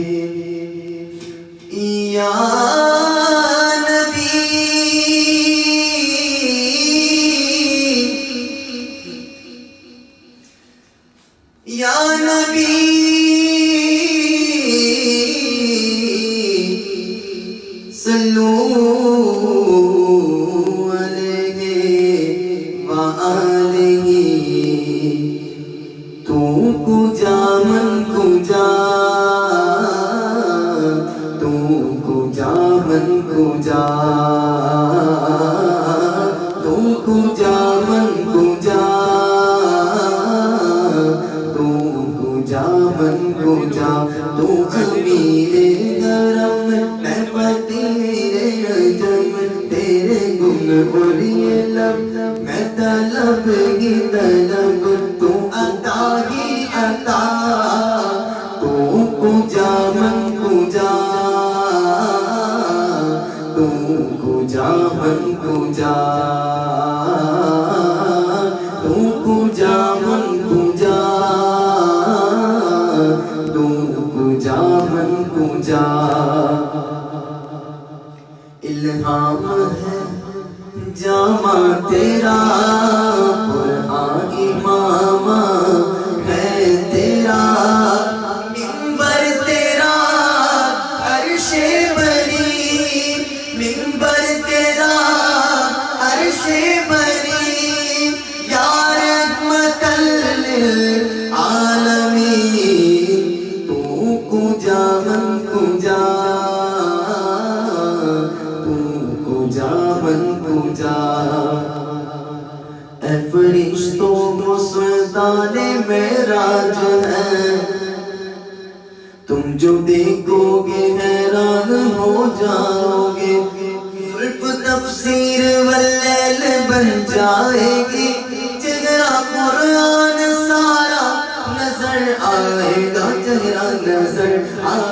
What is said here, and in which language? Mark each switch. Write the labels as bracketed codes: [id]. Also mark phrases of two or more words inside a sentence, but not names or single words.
[ar] یا نبی یا نبی صلو علیہ وآلہ. [fa] تو کجا من کجا، تو کجا من کجا، تو کجا من کجا، تو کجا من کجا. [ur] تو امیر حرم میں فقیر عجم، تیرے گم اور یہ لب میں طلب ہی طلب، تو عطا ہی عطا. [fa] تو کجا من کجا، تو کجا من کجا، تو کجا من کجا، تو کجا من کجا. [ur] الہام ہے جامع تیرا، قرآن امام ہے تیرا، منبر تیرا عرش بری، منبر تیرا عرش بری. [ar] یا رحمت للعالمین. [fa] تو کجا من کجا، تو کجا من کجا. [ur] اے فرشتوں کو سلطان معراج ہے، تم جو دیکھو گے حیران ہو جاؤ گے. صرف تفسیر واللیل بن جائے گی، چہرہ قرآن سارا نظر آئے گا، چہرہ نظر